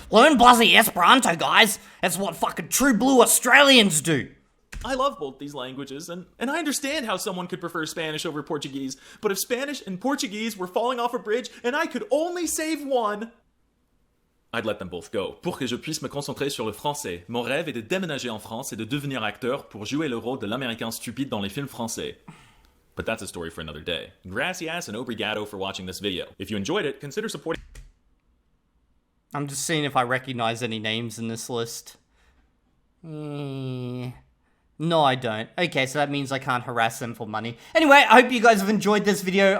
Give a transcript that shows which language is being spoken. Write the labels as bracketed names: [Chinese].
[English] Learn bloody Esperanto, guys. That's what fucking true blue Australians do. I love both these languages, and I understand how someone could prefer Spanish over Portuguese, but if Spanish and Portuguese were falling off a bridge and I could only save one, I'd let them both go. [French] Pour que je puisse me concentrer sur le français, mon rêve est de déménager en France et de devenir acteur pour jouer le rôle de l'américain stupide dans les films français. [English] But that's a story for another day. Gracias and obrigado for watching this video. If you enjoyed it, consider supporting... I'm just seeing if I recognize any names in this list. No, I don't. Okay, so that means I can't harass them for money. Anyway, I hope you guys have enjoyed this video.